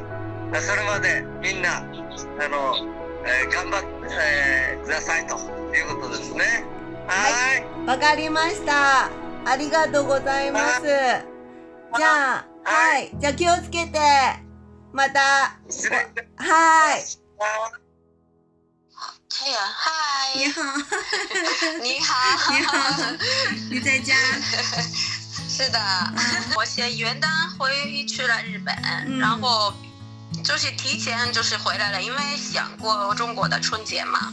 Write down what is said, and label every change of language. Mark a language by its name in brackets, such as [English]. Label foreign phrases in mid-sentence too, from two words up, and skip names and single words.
[Japanese] それまでみんな頑張ってくださいということですね。はい。わかりました。ありがとうございます。じゃあ、はい。じゃあ気をつけて、また。失礼。はい。 [Chinese] 这样，嗨，你好，你好，你好，你在家？是的，我先元旦回去了日本，然后就是提前就是回来了，因为想过中国的春节嘛。